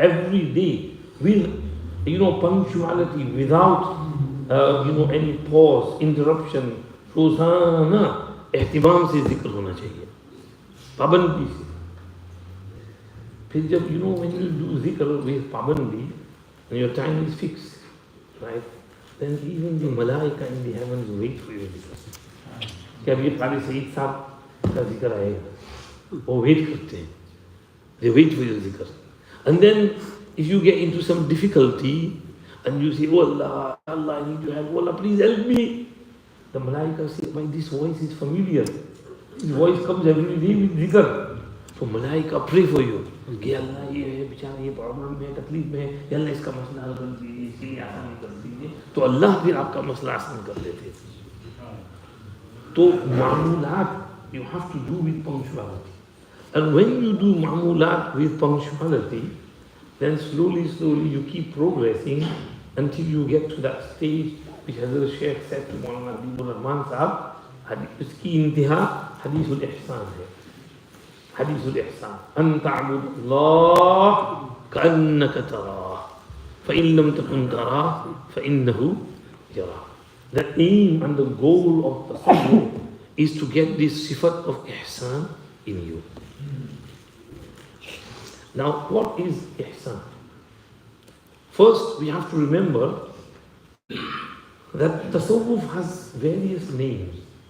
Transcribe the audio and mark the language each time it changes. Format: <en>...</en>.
<en>every day with punctuality, without any pause, interruption,</en> <hi>रोजाना एहतिमाम से जिक्र होना चाहिए, पाबंदी से। फिर जब</hi> <en>when you do zikr with pabandi, and your time is fixed, right? Then even the malaika in the heavens wait for your zikr.</en> <hi>कि अब ये क़ारी सईद साहब का जिक्र आएगा, वो वेट करते हैं,</hi> <en>they wait for your zikr. And then if you get into some difficulty and you say, oh Allah, Allah, I need to help, oh Allah, please help me. The malaika say, this voice is familiar. This voice comes every day with zikr.</en> <hi>तो Malaika</hi> <en>pray for you</en> <hi>कि अल्लाह ये है बेचारा, ये problem में, तकलीफ में है, अल्लाह इसका मसला हल कर दीजिए, इसके लिए आसान कर दीजिए। तो अल्लाह फिर आपका मसला आसान कर देते।</hi> <en>तो मामूलात you have to do with punctuality, and when you do मामूलात with punctuality, then slowly you keep progressing until you get to that stage which Hazrat Shaykh said to Maulana Habibur Rahman साहब,</en> <hi>इसकी इंतहा हदीसुल ihsan है।</hi> <ar>حديث الإحسان أن تعبد الله كأنك تراه فإن لم تكن تراه فإنه يراك.</ar> <en>The aim and the goal of the tasawwuf is to get this sifat of ihsan in you. Now, what is ihsan? First, we have to remember that tasawwuf has various names.</en>